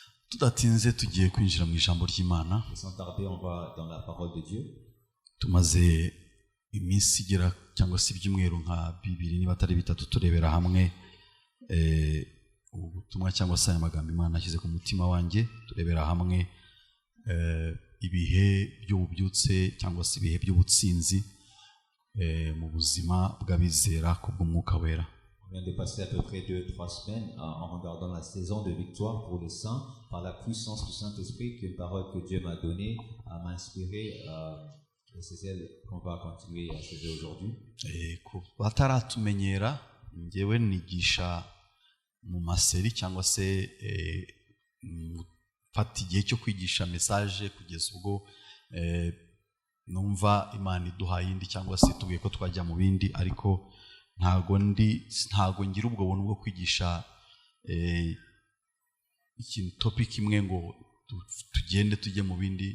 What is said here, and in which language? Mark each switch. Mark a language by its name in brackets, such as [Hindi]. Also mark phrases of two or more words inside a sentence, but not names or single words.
[Kinyarwanda] tudatinze tugiye kwinjira mu ijambo ry'Imana. [French] Sans tarder, on va dans la parole de Dieu. [Kinyarwanda] Tumaze iminsi igera cyangwa se ibyumweru nka bibiri niba atari bitatu turebera hamwe ubutumwa cyangwa se amagambo Imana yashyize ku mutima wanjye. Turebera hamwe ibihe by'ububyutse cyangwa se ibihe by'ubutsinzi mu buzima bw'abizera kubw'umwuka wera. [French] On vient de passer à peu près 2-3 semaines en regardant la saison de victoire pour les saints par la puissance du Saint-Esprit, qu'une parole que Dieu m'a donnée, m'a inspiré, et c'est celle qu'on va continuer à achever aujourd'hui. [Kinyarwanda] Bataratumenyera ngewe nigisha mu maseri cyangwa se mfata igihe cyo kwigisha message kugeza ubwo numva Imana iduhaye indi cyangwa se tugiye ko twajya mu bindi, ariko ntago ngira ubwo buntu bwo kwigisha ikintu topic imwe ngo tugende tujye mu bindi.